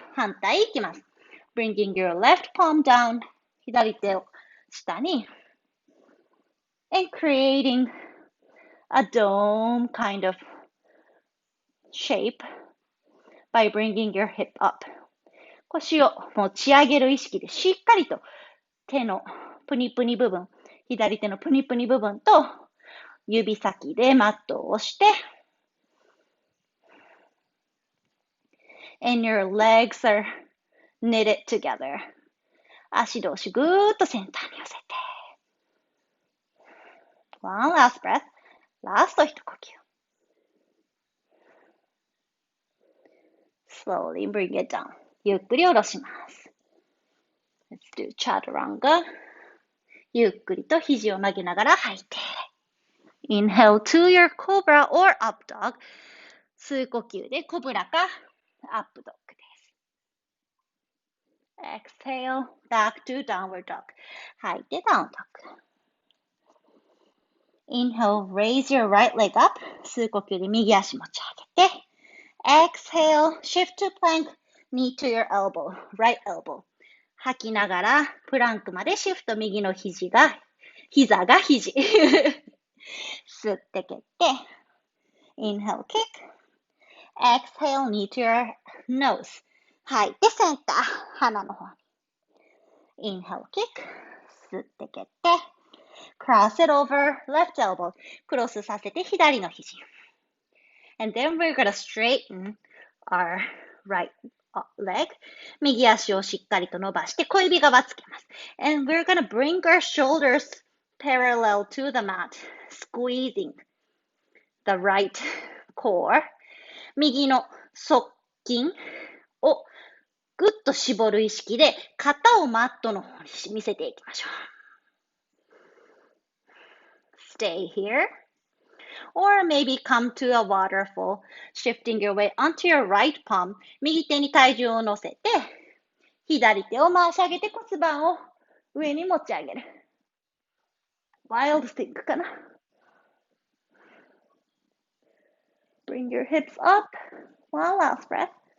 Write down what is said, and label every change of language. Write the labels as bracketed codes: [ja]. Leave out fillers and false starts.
[ja] 反対いきます [en] Bringing your left palm down. [ja] 左手を下に [en] And creating a dome kind of shape by bringing your hip up. [ja] 腰を持ち上げる意識でしっかりと手のプニプニ部分、左手のプニプニ部分と指先でマットを押して [en] and your legs are knitted together. [ja] 足同士ぐーっとセンターに寄せて [en] One last breath. [ja] ラスト一呼吸 [en] Slowly bring it down. [ja] ゆっくり下ろします [en] Let's do chaturanga. [ja] ゆっくりと肘を曲げながら吐いて [en] Inhale to your cobra or up dog. [ja] 吸う呼吸でコブラかアップドッグです。 [en] Exhale back to downward dog. [ja] 吐いてダウンドッグ。 [en] Inhale, raise your right leg up. [ja] 吸う呼吸で右足持ち上げて。 [en] Exhale, shift to plank. Knee to your elbow, right elbow. [ja] 吐きながらプランクまでシフト右の膝が肘。吸って蹴って。 [en] Inhale, kick.Exhale, knee to your nose. [ja] 吐いてセンター、鼻の方に。 [en] Inhale, kick. [ja] 吸って蹴って。 [en] Cross it over, left elbow. [ja] クロスさせて左の肘。 [en] And then we're going to straighten our right leg. [ja] 右足をしっかりと伸ばして小指側つけます。 [en] And we're going to bring our shoulders parallel to the mat, squeezing the right core. [ja] 右の側筋をぐっと絞る意識で肩をマットの方に見せていきましょう。 [en] Stay here. Or maybe come to a waterfall, shifting your weight onto your right palm. [ja] 右手に体重を乗せて、左手を回し上げて骨盤を上に持ち上げる。 [en] Wild thing [ja] かな。 [en] Bring your hips up.One last breath.